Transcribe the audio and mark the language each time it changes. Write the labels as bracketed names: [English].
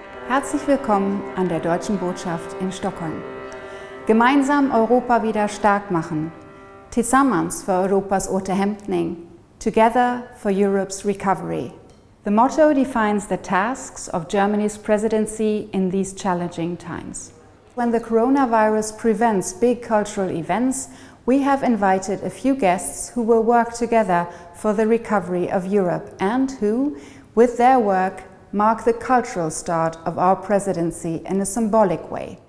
[German] Herzlich willkommen an der Deutschen Botschaft in Stockholm. Gemeinsam Europa wieder stark machen. [Swedish] Tillsammans för Europas återhämtning. [English] Together for Europe's recovery. The motto defines the tasks of Germany's presidency in these challenging times. When the coronavirus prevents big cultural events, we have invited a few guests who will work together for the recovery of Europe and who, with their work, mark the cultural start of our presidency in a symbolic way.